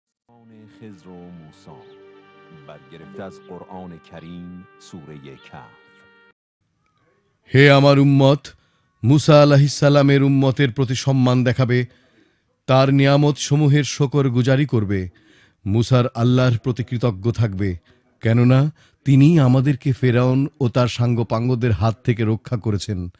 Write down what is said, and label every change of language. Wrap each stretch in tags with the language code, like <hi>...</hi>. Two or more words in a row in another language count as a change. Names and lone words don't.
<fa>خضر و موسی برگرفته از قرآن کریم سوره کهف।</fa> <bn>হে আমার উম্মত, মুসা আলাইহিসসালামের উম্মতের প্রতি সম্মান দেখাবে, তার নিয়ামত সমূহের শকর গুজারি করবে, মুসার আল্লাহর প্রতি কৃতজ্ঞ থাকবে, কেননা তিনিই আমাদেরকে ফেরাউন ও তার সাঙ্গপাঙ্গদের হাত থেকে রক্ষা করেছেন।</bn>